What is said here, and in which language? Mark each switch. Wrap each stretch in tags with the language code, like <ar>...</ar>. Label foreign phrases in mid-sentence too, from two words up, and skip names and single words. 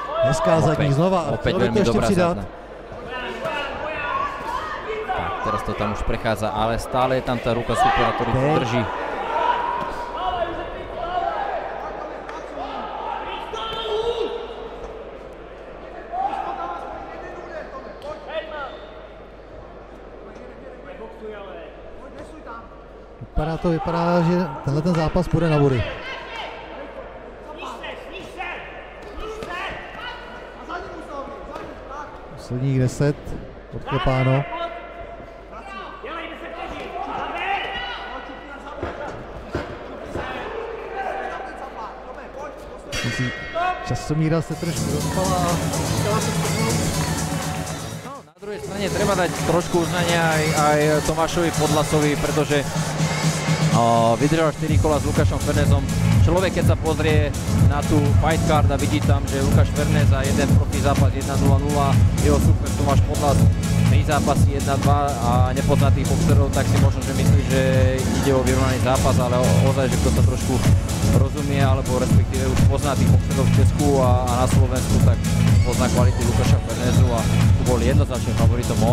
<cs>Hezká zadní znova.</cs> <sk>Opäť veľmi dobrá zadná. Tak, teraz to tam už prechádza, ale stále je tam tá ruka supera, ktorý to drží.</sk> <cs>Vypadá, že tenhle ten zápas půjde na body. Posledních 10, odklepáno. Časomíra se trošku rozpala.</cs> <sk>Na druhej strane treba dať trošku uznania aj Tomášovi Podlasovi, pretože vydržal 4 kola s Lukášom Fernezom. Človek, keď sa pozrie na tú</sk> <en>fight card</en> <sk>a vidí tam, že Lukáš Fernez a jeden profi zápas 1-0-0, jeho super Tomáš Podlas 3 zápasy 1-2 a nepoznatých boxerov, tak si možno, že myslí, že ide o vyrovnaný zápas, ale ozaj, že kto sa trošku rozumie, alebo respektíve už pozná tých boxerov v Česku a na Slovensku, tak pozná kvality Lukáša Fernezu a tu bol jednoznačným favoritom on.</sk>